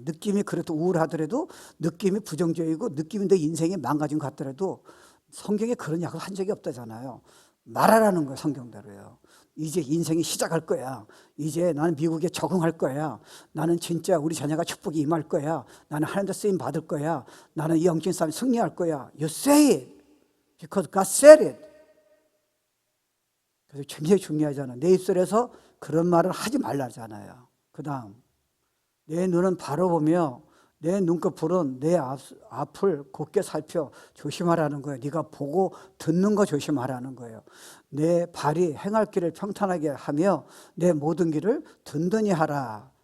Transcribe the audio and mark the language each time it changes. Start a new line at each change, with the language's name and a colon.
Korean: 느낌이 그래도 우울하더라도, 느낌이 부정적이고 느낌이 내 인생이 망가진 것 같더라도 성경에 그런 약속을 한 적이 없다잖아요. 말하라는 거예요. 성경대로요. 이제 인생이 시작할 거야. 이제 나는 미국에 적응할 거야. 나는 진짜 우리 자녀가 축복이 임할 거야. 나는 하나님의 쓰임 받을 거야. 나는 이 영적인 싸움에 승리할 거야.
English: You say it because God said it.
Korean: 그래서 굉장히 중요하잖아요. 내 입술에서 그런 말을 하지 말라잖아요. 그 다음, 내 눈은 바라보며 내 눈꺼풀은 내 앞을 곧게 살펴 조심하라는 거예요. 네가 보고 듣는 거 조심하라는 거예요. 내 발이 행할 길을 평탄하게 하며 내 모든 길을 든든히 하라.